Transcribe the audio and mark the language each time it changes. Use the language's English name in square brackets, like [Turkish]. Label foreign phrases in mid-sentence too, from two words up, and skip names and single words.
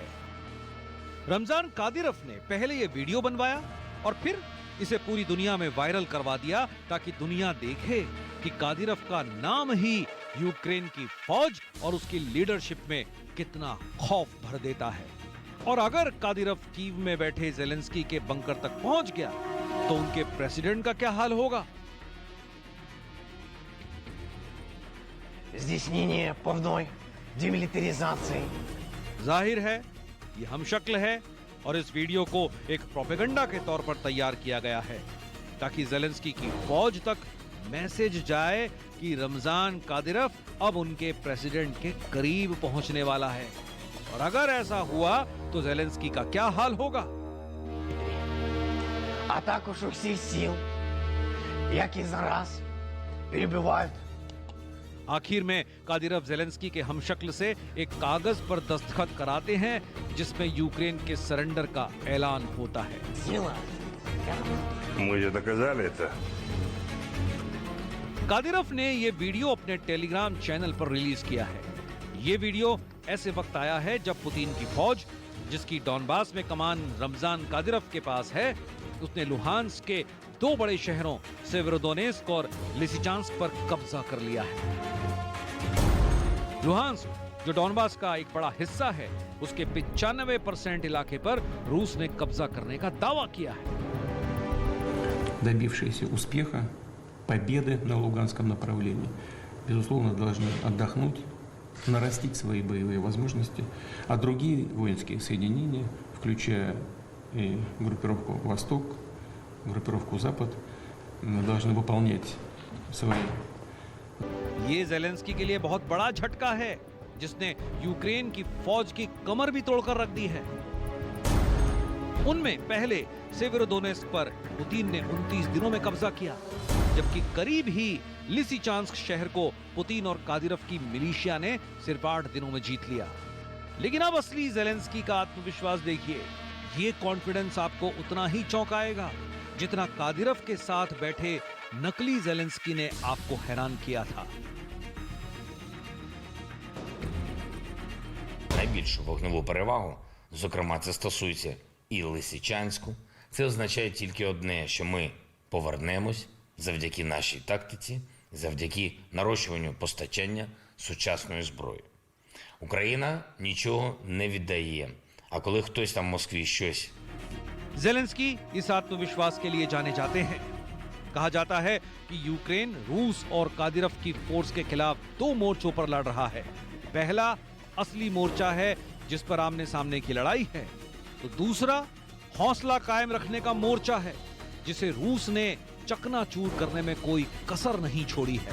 [Hindi] रमजान कादिरोव ने पहले ये वीडियो बनवाया और फिर इसे पूरी दुनिया में वायरल करवा दिया ताकि दुनिया देखे कि कादिरोव का नाम ही यूक्रेन की फौज और उसकी लीडरशिप में कितना खौफ भर देता है। और अगर कादिरोव कीव में बैठे जेलेंस्की के बंकर तक पहुंच गया तो उनके प्रेसिडेंट का क्या हाल होगा? [Ukrainian] Здійснення повної демилитаризации. [Hindi] जाहिर है ये हमशक्ल है और इस वीडियो को एक प्रोपेगेंडा के तौर पर तैयार किया गया है ताकि जेलेंस्की की फौज तक मैसेज जाए कि रमजान कादिरव अब उनके प्रेसिडेंट के करीब पहुंचने वाला है। और अगर ऐसा हुआ तो जेलेंस्की का क्या हाल होगा? [Ukrainian] А також у всіх сил, які зараз перебувають [Hindi] आखिर में कादिरव जेलेंस्की के हमशक्ल से एक कागज पर दस्तखत कराते हैं जिसमें यूक्रेन के सरेंडर का ऐलान होता है। [Russian] сила. Мы же доказали это. [Hindi] कादिरव ने ये वीडियो अपने टेलीग्राम चैनल पर रिलीज किया है। ये वीडियो ऐसे वक्त आया है जब पुतिन की फौज, जिसकी डॉनबास में कमान रमजान कादिरव के पास है, उसने लुहांस्क के 2 बड़े शहरों सेवेरोडोनेस्क और लिसिचांस्क पर कब्जा कर लिया है। लुहांस्क, जो डॉनबास का एक बड़ा हिस्सा है, उसके 95% इलाके पर रूस ने कब्जा करने का दावा किया है। [Russian] Добившиеся успеха, победы на Луганском направлении, безусловно, должны отдохнуть, нарастить свои боевые возможности, а другие воинские соединения, включая и группировку «Восток», группировку «Запад», должны выполнять свои. [Hindi] ये जेलेंस्की के लिए बहुत बड़ा झटका है जिसने यूक्रेन की फौज की कमर भी तोड़कर रख दी है। उनमें पहले सेवेरोडोनेस्क पर पुतिन ने 29 दिनों में कब्जा किया, जबकि करीब ही लिसिचांस्क शहर को पुतिन और कादिरव की मिलिशिया ने सिर्फ 8 दिनों में जीत लिया। लेकिन अब असली जेलेंस्की का आत्मविश्वास देखिए। ये कॉन्फिडेंस आपको उतना ही चौंकाएगा जितना कादिरव के साथ बैठे नकली जेलेंस्की ने आपको हैरान किया था। [Ukrainian] Найбільшу вогневу перевагу, зокрема це стосується і Лисичанську, це означає тільки одне, що ми повернемось завдяки нашій тактиці, завдяки нарощуванню постачання сучасної зброї. Україна нічого не віддає, а коли хтось там в Москві щось [Hindi] जेलेंस्की इस आत्मविश्वास के लिए जाने जाते हैं। कहा जाता है कि यूक्रेन रूस और कादिरव की फोर्स के खिलाफ 2 मोर्चों पर लड़ रहा है। पहला असली मोर्चा है जिस पर आमने सामने की लड़ाई है, तो दूसरा हौसला कायम रखने का मोर्चा है जिसे रूस ने चकनाचूर करने में कोई कसर नहीं छोड़ी है।